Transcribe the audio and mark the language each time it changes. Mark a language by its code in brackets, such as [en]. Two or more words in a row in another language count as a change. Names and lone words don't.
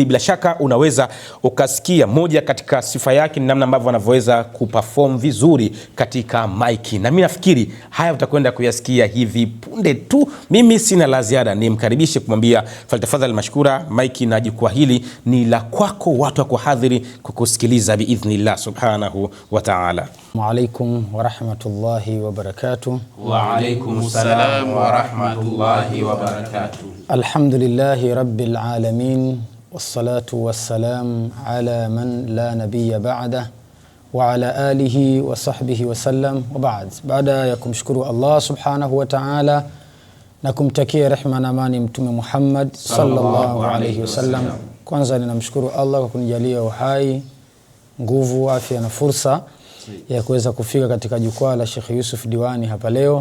[sw] Bila shaka unaweza ukasikia moja katika sifa yake ni namna ambavyo anavyoweza kuperform vizuri katika mic, na mimi nafikiri haya utakwenda kuyasikia hivi punde tu. Mimi sina la ziada, nimkaribishe kumwambia faltafadhali mashkura, mic na jukwaa hili ni la kwako, watu wako hadhiri kukusikiliza [ar] بإذن الله سبحانه وتعالى. وعليكم ورحمة الله وبركاته. وعليكم السلام ورحمة الله وبركاته. الحمد لله رب العالمين والصلاة والسلام على من لا نبي بعده وعلى آله وصحبه وسلم وبعد. [sw] Baada ya kumshukuru Allah [ar] سبحانه وتعالى [sw] na kumtakia rehma na amani Mtume Muhammad [ar] صلى الله عليه وسلم, [sw] kwanza ninamshukuru Allah kwa kunijalia uhai, nguvu, afya na fursa ya kuweza kufika katika jukwaa la Sheikh Yusuf Diwani hapa leo.